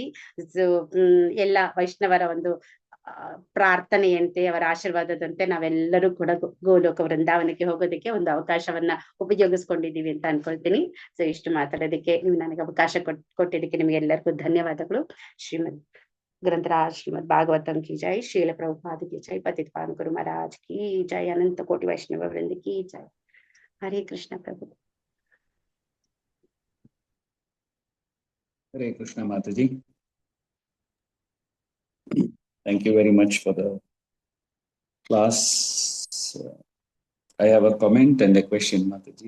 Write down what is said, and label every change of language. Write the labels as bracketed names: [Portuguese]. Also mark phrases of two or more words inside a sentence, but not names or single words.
[Kannada] ಸೊ ಎಲ್ಲ ವೈಷ್ಣವರ ಒಂದು ಪ್ರಾರ್ಥನೆಯಂತೆ, ಅವರ ಆಶೀರ್ವಾದದಂತೆ ನಾವೆಲ್ಲರೂ ಕೂಡ ಗೋಲೋಕ ವೃಂದಾವನಕ್ಕೆ ಹೋಗೋದಕ್ಕೆ ಒಂದು ಅವಕಾಶವನ್ನ ಉಪಯೋಗಿಸ್ಕೊಂಡಿದೀವಿ ಅಂತ ಅನ್ಕೊಳ್ತೀನಿ. ಸೊ ಇಷ್ಟು ಮಾತಾಡೋದಕ್ಕೆ ನೀವು ನನಗೆ ಅವಕಾಶ ಕೊಟ್ಟಿದ್ದಕ್ಕೆ ನಿಮ್ಗೆಲ್ಲರಿಗೂ ಧನ್ಯವಾದಗಳು. [Hindi] ಶ್ರೀಮದ್ ग्रंथराज श्रीमद भागवतम की जय, शील प्रभुपाद की जय, पतित पावन गुरु महाराज की जय, अनंत कोटि वैष्णव वृंद की जय. हरे कृष्ण प्रभु. हरे कृष्ण माताजी. [English] Thank you very much for the class. I have a comment and a question, Mataji.